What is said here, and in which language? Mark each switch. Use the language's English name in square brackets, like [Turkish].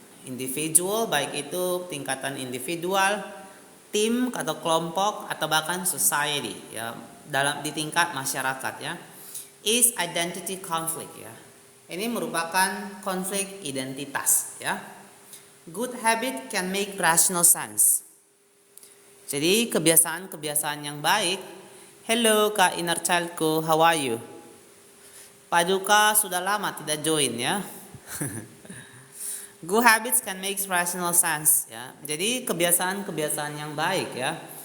[Indonesian] Individual, baik itu tingkatan individual, tim atau kelompok, atau bahkan society, ya, di tingkat masyarakat, ya. [English] Is identity conflict, ya. [Indonesian] Ini merupakan konflik identitas, ya. [English] Good habit can make rational sense. [Indonesian] Jadi kebiasaan yang baik. [English] Hello Kak Inner Childku, how are you? [Indonesian] Paduka sudah lama tidak join, ya. [English] Good habits can make rational sense ya. [Indonesian] Jadi kebiasaan-kebiasaan yang baik ya.